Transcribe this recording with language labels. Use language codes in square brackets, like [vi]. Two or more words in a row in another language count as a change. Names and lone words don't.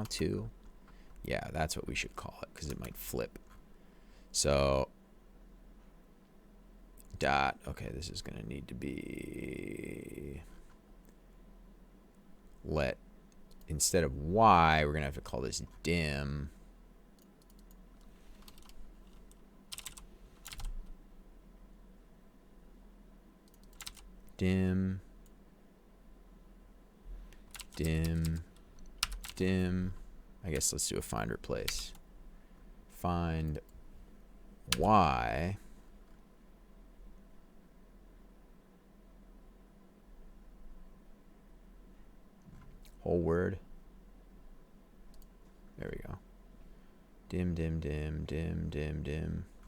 [en] Yeah, that's what we should call it, because it might flip. So dot, okay, this is going to need to be let, instead of y, we're going to have to call this dim. Dim, dim, dim. I guess let's do a find replace. Find y whole word. There we go. Dim, dim, dim, dim, dim, dim.